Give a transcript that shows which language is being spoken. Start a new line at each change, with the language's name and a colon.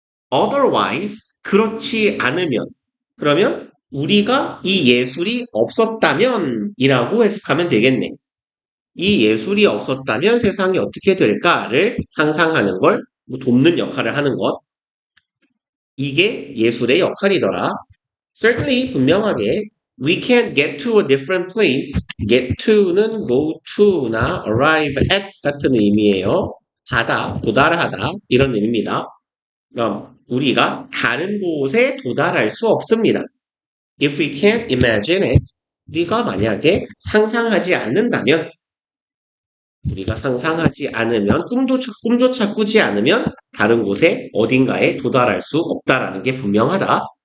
Korean: otherwise 그렇지 않으면 그러면 우리가 이 예술이 없었다면 이라고 해석하면 되겠네. 이 예술이 없었다면 세상이 어떻게 될까를 상상하는 걸 돕는 역할을 하는 것. 이게 예술의 역할이더라.
English: Certainly
Korean: 분명하게
English: we can't get to a different place.
Korean: get to는 go to나 arrive at 같은 의미예요. 가다, 도달하다 이런 의미입니다. 그럼 우리가 다른 곳에 도달할 수 없습니다.
English: If we can't imagine it,
Korean: 우리가 만약에 상상하지 않는다면 우리가 상상하지 않으면 꿈조차 꾸지 않으면 다른 곳에 어딘가에 도달할 수 없다라는 게 분명하다.